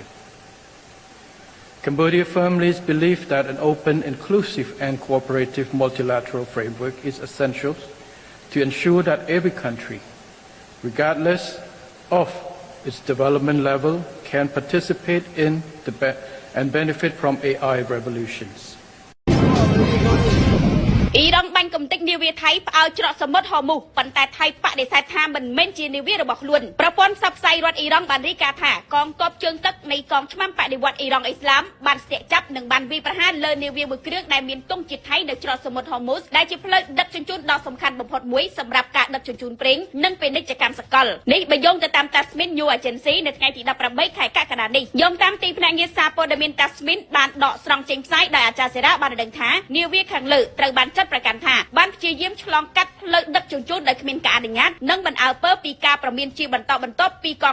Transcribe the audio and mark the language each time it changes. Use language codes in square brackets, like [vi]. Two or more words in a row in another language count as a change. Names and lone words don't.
[en] Cambodia firmly believes that an open, inclusive, and cooperative multilateral framework is essential to ensure that every country, regardless of its development level, can participate in and benefit from AI revolutions. [km] អ៊ីរ៉ង់បាញ់កំទេចនាវាថៃផ្អើលច្រកសមុទ្រហូមូសប៉ុន្តែថៃបដិសេធថាមិនមែនជានាវារបស់ខ្លួនប្រព័ន្ធផ្សព្វផ្សាយរដ្ឋអ៊ីរ៉ង់បានរាយការណ៍ថាកងទ័ពជើង ទឹកនៃកងឆ្មាំបដិវត្តអ៊ីរ៉ង់អ៊ីស្លាមបានស្ទាក់ចាប់និងបានវាយប្រហារលើនាវាមួយគ្រឿងដែលមានទង់ជាតិថៃនៅច្រកសមុទ្រហូមូសដែលជាផ្លូវដឹកជញ្ជូនដ៏សំខាន់បំផុតមួយសម្រាប់ការដឹកជញ្ជូនប្រេងនិងពាណិជ្ជកម្មសកលនេះបើយោងទៅតាម Tasmin New Agency នៅថ្ងៃទី 18 ខែកក្កដានេះយោងតាមទីភ្នាក់ងារសារព័ត៌មាន Tasmin បានដកស្រង់ចេញផ្សាយដោយអាចារ្យសេរ៉ាបានដឹងថានាវាខាងលើត្រូវបានចាត់ប្រកាសថាបានព្យាយាមឆ្លងកាត់ផ្លូវដឹកជញ្ជូនដោយគ្មានការអនុញ្ញាតនិងមិនអើពើពីការប្រមានជាបន្តបន្ទាប់ពីកង